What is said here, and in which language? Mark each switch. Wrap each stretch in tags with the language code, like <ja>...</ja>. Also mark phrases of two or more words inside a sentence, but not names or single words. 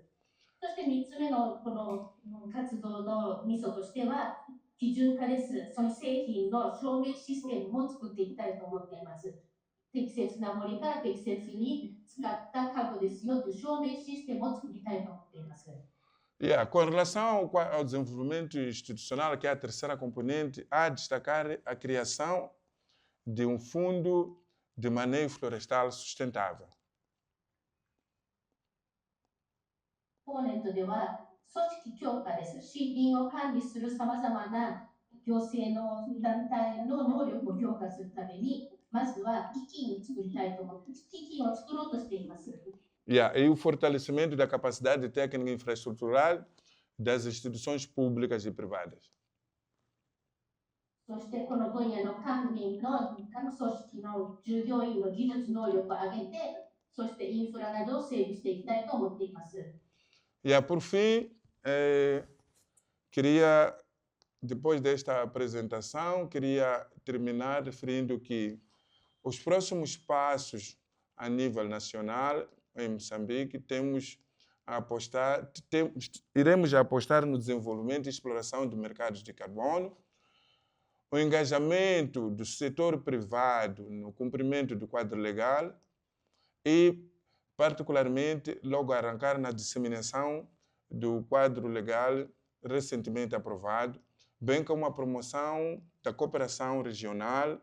<ja>そして3つ目のこの活動のミソとしては、基準化です。その製品の証明システムも作っていきたいと思っています。適切な森から適切に使った家具ですよという証明システムを作りたいと思っています。</ja> <pt>Com relação ao desenvolvimento institucional, que é a terceira componente, há de destacar a criação de um fundo de manejo florestal sustentável.</pt> <ja>コーネットでは組織強化です。森林を管理するさまざまな行政の団体の能力を強化するために、まずは基金を作りたいと思って、基金を作ろうとしています。</ja> <pt>E o fortalecimento da capacidade técnica e infraestrutural das instituições públicas e privadas.</pt> <ja>そしてこの分野の官民の各組織の従業員の技術能力を上げて、そしてインフラなどを整備していきたいと思っています。</ja> <pt>Por fim, depois desta apresentação, queria terminar referindo que os próximos passos a nível nacional em Moçambique iremos apostar no desenvolvimento e exploração de mercados de carbono, o engajamento do setor privado no cumprimento do quadro legal e, particularmente, logo arrancar na disseminação do quadro legal recentemente aprovado, bem como a promoção da cooperação regional.</pt>